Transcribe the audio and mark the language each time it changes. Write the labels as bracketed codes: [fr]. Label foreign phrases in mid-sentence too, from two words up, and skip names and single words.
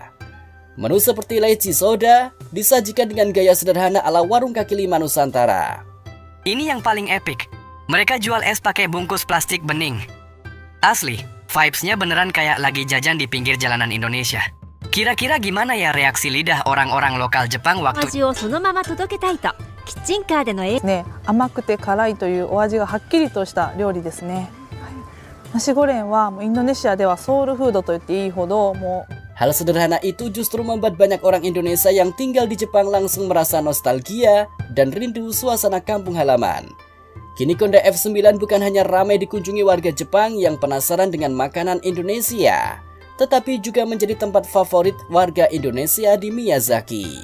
[id] Menu seperti leci soda disajikan dengan gaya sederhana ala warung kaki lima Nusantara. Ini yang paling epic. Mereka jual es pakai bungkus plastik bening. Asli, vibes-nya beneran kayak lagi jajan di pinggir jalanan Indonesia. Kira-kira gimana ya reaksi lidah orang-orang lokal Jepang waktu [ja] 味をそのまま届けたいとキッチンカーでの甘くて辛いというお味がはっきりとした料理ですね。ナシゴレンはインドネシアではソウルフードと言っていいほどもう [id] Hal sederhana itu justru membuat banyak orang Indonesia yang tinggal di Jepang langsung merasa nostalgia dan rindu suasana kampung halaman. Kini Konda F9 bukan hanya ramai dikunjungi warga Jepang yang penasaran dengan makanan Indonesia, tetapi juga menjadi tempat favorit warga Indonesia di Miyazaki.